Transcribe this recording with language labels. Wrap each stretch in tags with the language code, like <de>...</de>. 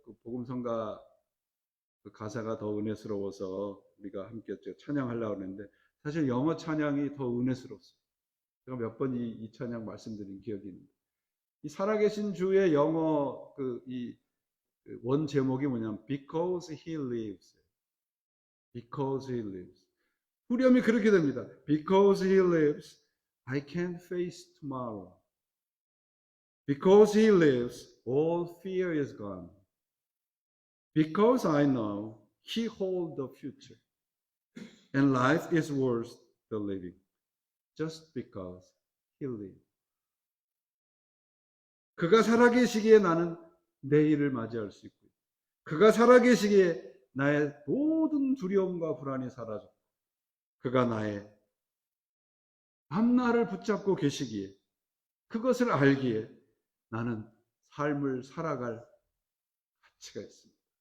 <ko>그 복음성가 그 가사가 더 은혜스러워서 우리가 함께 찬양하려고 하는데 사실 영어 찬양이 더 은혜스럽습니다. 제가 몇 번 이 찬양 말씀드린 기억이 있는데 이 살아계신 주의 영어 이 원 제목이 뭐냐면</ko> <en>Because He Lives. Because He lives.</en> <ko>후렴이 그렇게 됩니다.</ko> <en>Because He lives, I can face tomorrow. Because He lives, all fear is gone. Because I know He holds the future. And life is worth the living. Just because He lives.</en> <ko>그가 살아계시기에 나는 내일을 맞이할 수 있고 그가 살아계시기에 나의 모든 두려움과 불안이 사라졌고 그가 나의 밤날을 붙잡고 계시기에 그것을 알기에 나는 삶을 살아갈 가치가 있습니다.</ko>